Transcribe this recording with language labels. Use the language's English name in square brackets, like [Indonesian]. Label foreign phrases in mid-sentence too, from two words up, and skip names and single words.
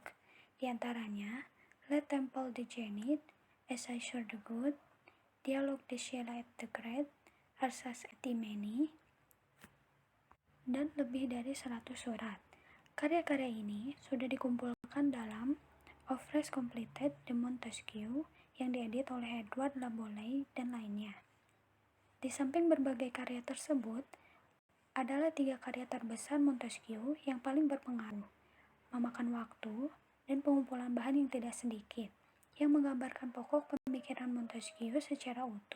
[Indonesian] Di antaranya, Le Temple de Genit, Essai sur the Good, Dialogue de Sheila et de Gret, Alsace et Imeni, dan lebih dari 100 surat. Karya-karya ini sudah dikumpulkan dalam Oeuvres complètes de Montesquieu yang diedit oleh Edward Laboulaye dan lainnya. Di samping berbagai karya tersebut, adalah 3 karya terbesar Montesquieu yang paling berpengaruh, memakan waktu, dan pengumpulan bahan yang tidak sedikit, yang menggambarkan pokok pemikiran Montesquieu secara utuh.